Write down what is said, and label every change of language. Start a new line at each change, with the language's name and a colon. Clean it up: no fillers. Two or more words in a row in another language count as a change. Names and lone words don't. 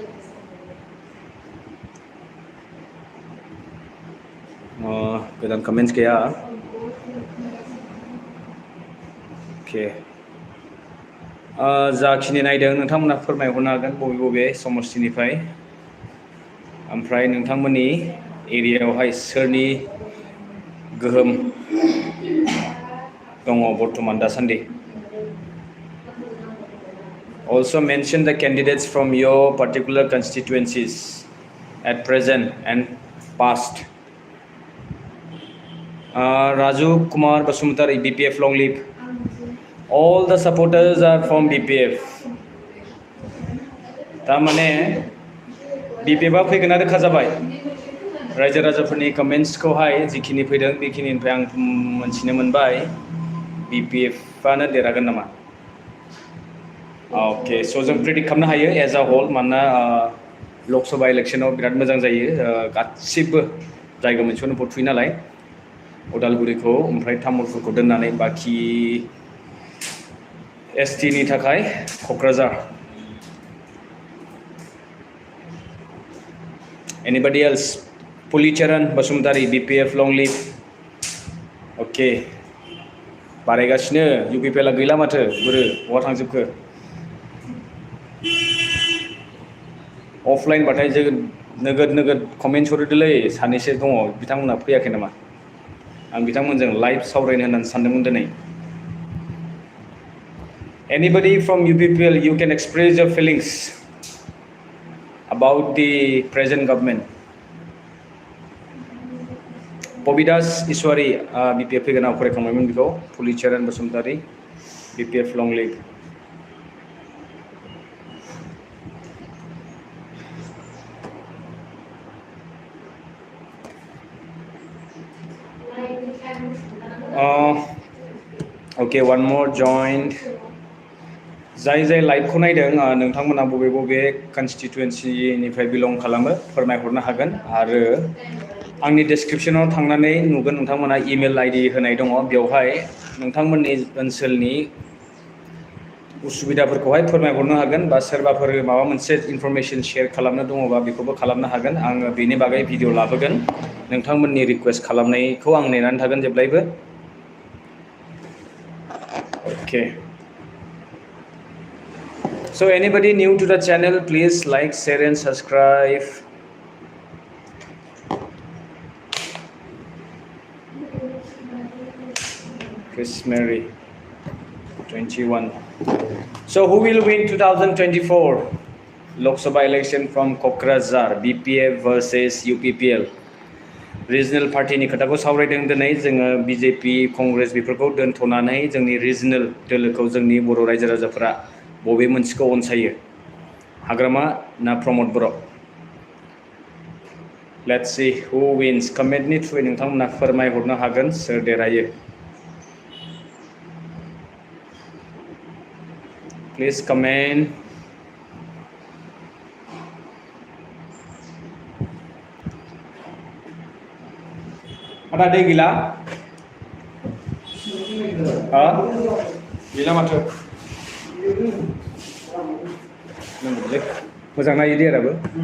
Bodo: गोदान कमेन्ट्स गैया अके जाखिनि नायदों नोंथांमोना फोरमायहरनो हागोन बबे बबे समस्तिनिफ्राय ओमफ्राय नोंथांमोननि एरियायावहाय सोरनि गोहोम दङ बर्तमान दासान्दि
English: Also mention the candidates from your particular constituencies at present and past. Raijw Kumar Basumtari, BPF long live. All the supporters are from BPF.
Bodo: तारमाने BPF आ फैगोन आरो खाजाबाय रायजो राजाफोरनि कमेन्ट्सखौहाय जिखिनि फैदों बेखिनिनिफ्राय आं मोनथिनो मोनबाय BPF आनो देरहागोन नामा ओके स' जों प्रेडिक्ट खालामनो हायो
English: as a whole
Bodo: मानोना लक सभा इलेक्शनाव बिराद मोजां जायो गासिबो जायगा मोनसेयावनो भट थुयो नालाय उदालगुरिखौ ओमफ्राय तामुलपुरखौ दोननानै बाखि ST नि थाखाय क'क्राझार
English: Anybody else? Pulicharan Basumtari, BPF long live.
Bodo: ओके बारायगासिनो UPPL आ गैला माथो बोरो बहा थांजोबखो अफलाइन बाथाय नोगोद कमेन्ट्स हरोदोलै सानैसो दङ बिथांमोना फैयाखै नामा आं बिथांमोनजों लाइभ सावरायनो होननानै सानदोंमोन दिनै
English: Anybody from UPPL you can express your feelings about the present government Pobidas Iswari BPF
Bodo: फैगोन आं फरायखांबायमोन बेखौ
English: पुलिचारण बसुमतारी BPF long live Okay, one more joined.
Bodo: जाय लाइभखौ नायदों नोंथांमोना बबे कन्स्टिटुएन्सिनिफ्राय बिलं खालामो फोरमायहरनो हागोन आरो आंनि डेसक्रिपशनाव थांनानै नुगोन नोंथांमोना इमेल ID होनाय दङ बेवहाय नोंथांमोननि ओनसोलनि उसुबिदाफोरखौहाय फोरमायहरनो हागोन बा सोरबाफोर माबा मोनसे इनफरमेशन शेयार खालामनो दङबा बेखौबो खालामनो हागोन आङो बेनि बागै भिडिअ लाबोगोन नोंथांमोननि रिक्वेस्ट खालामनायखौ आं नेनानै थागोन जेब्लायबो Okay.
English: So anybody new to the channel, please like, share and subscribe. Chris Mary, 21. So who will win 2024 Lok Sabha election from Kokrajhar, BPF versus UPPL? Regional party
Bodo: नि खोथाखौ सावरायदों दिनै जोङो BJP कंग्रेस बेफोरखौ दोनथ'नानै जोंनि रिजनल दोलोखौ जोंनि बर' रायजो राजाफोरा बबे मोनसेखौ अनसायो हाग्रामा ना प्रमद बर'
English: Let's see who wins
Bodo: कमेन्टनि थ्रुयै नोंथांमोना फोरमायहरनो हागोन सोर देरहायो
English: Please comment
Bodo: Ada दै गैला गैला माथो मोजां नायो देराबो